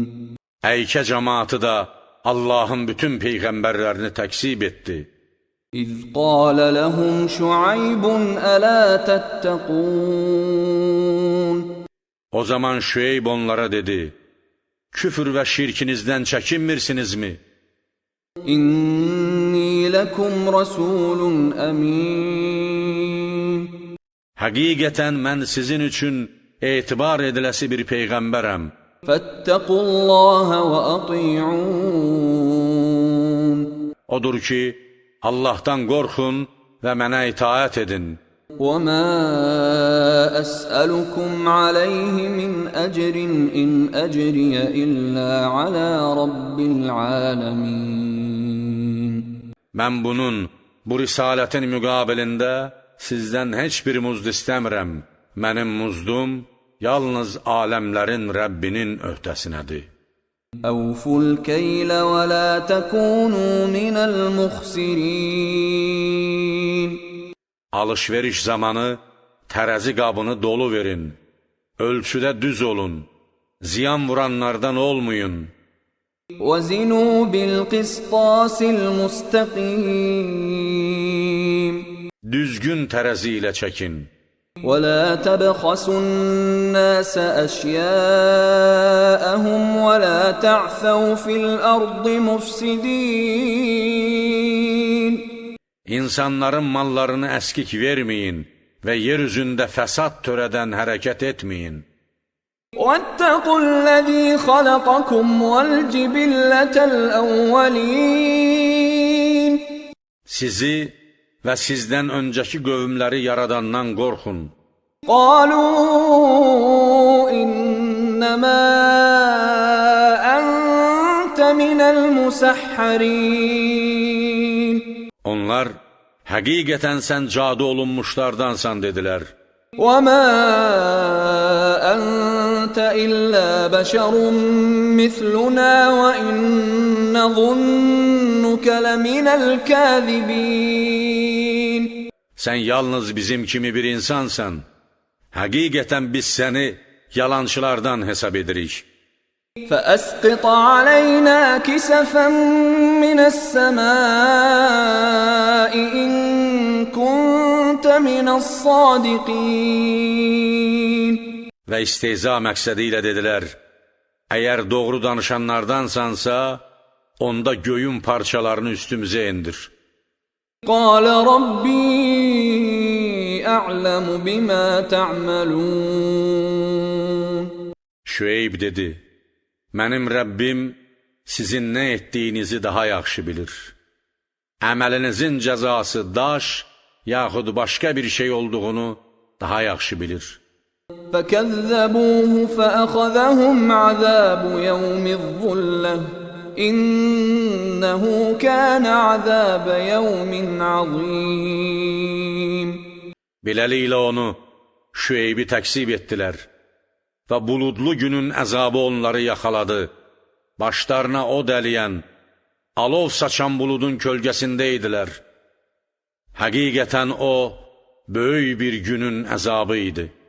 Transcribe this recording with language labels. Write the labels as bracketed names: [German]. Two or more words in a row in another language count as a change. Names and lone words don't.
[Azerbaijani] Əykə cəmaatı da Allahın bütün peyğəmbərlərini təksib etdi. [Arabic] إِذْ قَالَ لَهُمْ شُعَيْبٌ أَلَا تَتَّقُونَ. [Azerbaijani] O zaman Şüeyb onlara dedi, küfür və şirkinizdən çəkinmirsinizmi? [Arabic] إِنِّي لَكُمْ رَسُولٌ أَمِينٌ. [Azerbaijani] Həqiqətən mən sizin üçün etibar ediləsi bir peyğəmbərəm. [Arabic] فَاتَّقُوا اللَّهَ وَأَطِيعُونَ. [Azerbaijani] Odur ki, Allahdan qorxun və mənə itaət edin. [Arabic] وَمَا أَسْأَلُكُمْ عَلَيْهِ مِنْ أَجْرٍ إِنْ أَجْرِيَ إِلَّا عَلَى رَبِّ الْعَالَمِينَ. [Azerbaijani] Mən bunun, bu risalətin müqabilində sizdən heç bir muzd istəmirəm. Mənim muzdum yalnız aləmlərin Rəbbinin öhdəsinədir. [Arabic] أَوْفُوا الْكَيْلَ وَلَا تَكُونُوا مِنَ الْمُخْسِرِينَ. [Azerbaijani] Alış-veriş zamanı tərəzi qabını dolu verin. Ölçüdə düz olun. Ziyan vuranlardan olmayın. [Arabic] وَزِنُوا بِالْقِسْطَاسِ الْمُسْتَقِيمِ. [Azerbaijani] Düzgün tərəzi ilə çəkin. [Arabic] وَلَا تَبْخَسُوا النَّاسَ أَشْيَاءَهُمْ وَلَا تَعْثَوْا فِي الْأَرْضِ مُفْسِدِينَ. [Azerbaijani] İnsanların mallarını əskik verməyin və yer üzündə fəsad törədən hərəkət etməyin. [Arabic] وَاتَّقُوا الَّذِي خَلَقَكُمْ وَالْجِبِلَّةَ الْأَوَّلِينَ. [Azerbaijani] Sizi və sizdən öncəki qövmləri yaradandan qorxun. [Arabic] قَالُوا إِنَّمَا أَنْتَ مِنَ الْمُسَحَّرِينَ. [Azerbaijani] Onlar, həqiqətən sən cadu olunmuşlardansan dedilər. [Arabic] وَمَا أَنْتَ إِلَّا بَشَرٌ مِثْلُنَا وَإِنْ نَظُنُّكَ لَمِنَ الْكَاذِبِينَ [Azerbaijani] Sen yalnız bizim kimi bir insansan. Həqiqətən biz səni yalançılardan hesab edirik. [Arabic] فَأَسْقِطْ عَلَيْنَا كِسَفًا مِنَ السَّمَاءِ إِن كُنتَ مِنَ الصَّادِقِينَ [Azerbaijani] Və istehza məqsədi ilə dedilər, əgər doğru danışanlardansansa, onda göyün parçalarını üstümüzə indir. [Arabic] قَالَ رَبِّي أَعْلَمُ بِمَا تَعْمَلُونَ [Azerbaijani] Şüeyb dedi, mənim Rəbbim sizin nə etdiyinizi daha yaxşı bilir. Əməlinizin cəzası daş, yaxud başqa bir şey olduğunu daha yaxşı bilir. [Arabic] فَكَذَّبُوهُ فَأَخَذَهُمْ عَذَابُ يَوْمِ الظُّلَّةِ إِنَّهُ كَانَ عَذَابَ يَوْمٍ عَظِيمٍ [Azerbaijani] Beləliklə onu, Şüeybi təksib etdilər və buludlu günün əzabı onları yaxaladı. Başlarına o dəliyən, alov saçan buludun kölgəsində idilər. Həqiqətən o, böyük bir günün əzabı idi.